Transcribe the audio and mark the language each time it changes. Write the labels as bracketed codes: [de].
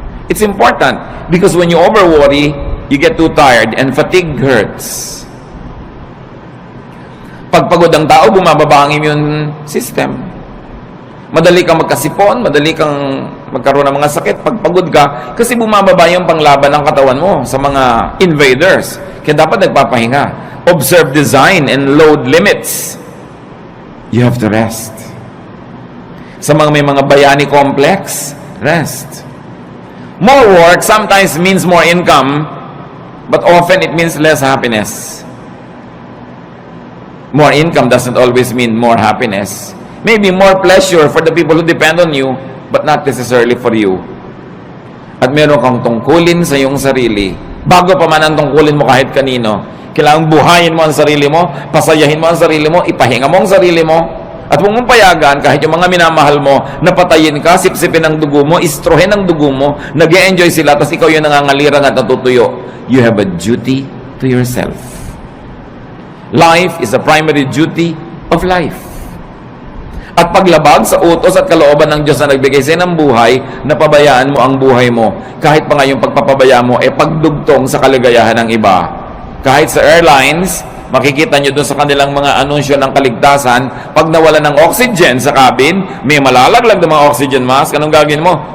[en] It's important because when you over-worry, you get too tired and fatigue hurts. [tl] Pag pagod ang tao, bumababa ang immune system. Madali kang magkasipon, madali kang magkaroon ng mga sakit pag pagod ka kasi bumababa yung panglaban ng katawan mo sa mga invaders. Kaya dapat nagpapahinga. [en] Observe design and load limits. You have to rest. [tl] Sa mga may mga bayani complex, rest. [en] More work sometimes means more income, but often it means less happiness. More income doesn't always mean more happiness. Maybe more pleasure for the people who depend on you, but not necessarily for you. [tl] At meron kang tungkulin sa iyong sarili. Bago pa man ang tungkulin mo kahit kanino, kailangang buhayin mo ang sarili mo, pasayahin mo ang sarili mo, ipahinga mo ang sarili mo, at huwag mong payagan kahit yung mga minamahal mo, napatayin ka, sipsipin ang dugo mo, istrohin ang dugo mo, nag-e-enjoy sila, tapos ikaw yung nangangalirang at natutuyo. [en] You have a duty to yourself. Life is a primary duty of life. [tl] At paglabag sa utos at kalooban ng Diyos na nagbigay sa ng buhay, napabayaan mo ang buhay mo. Kahit pa nga yung pagpapabaya mo, pagdugtong sa kaligayahan ng iba. Kahit sa airlines, makikita nyo doon sa kanilang mga anunsyo ng kaligtasan, pag nawala ng oxygen sa cabin, may malalaglag ng mga oxygen mask, anong gagawin mo?